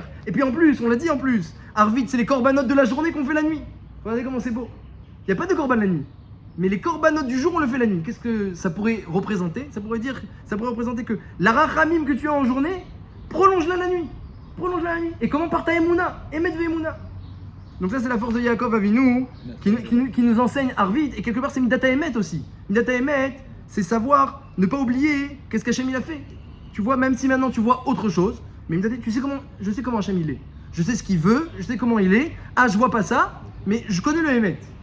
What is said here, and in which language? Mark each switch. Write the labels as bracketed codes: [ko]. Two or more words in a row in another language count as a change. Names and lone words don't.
[fr] Et puis en plus, on l'a dit en plus, Harvit, c'est les corbanotes de la journée qu'on fait la nuit. Regardez comment c'est beau. Il n'y a pas de korban la nuit. Mais les corbanotes du jour, on le fait la nuit. Qu'est-ce que ça pourrait représenter? Ça pourrait représenter que la rachamim que tu as en journée, prolonge-la la nuit. Prolonge-la la nuit. Et comment par ta emuna? [he] אמת ואמונה. [fr] Donc ça, c'est la force de Yaakov Avinu qui nous enseigne Harvit. Et quelque part, c'est [he] מידת אמת [fr] aussi. [he] מידת אמת, [fr] c'est savoir ne pas oublier qu'est-ce qu'Hachem il a fait. Tu vois, même si maintenant tu vois autre chose, mais Midata, je sais comment Hachem il est. Je sais ce qu'il veut, je sais comment il est. Ah, je vois pas ça, mais je connais le Emet.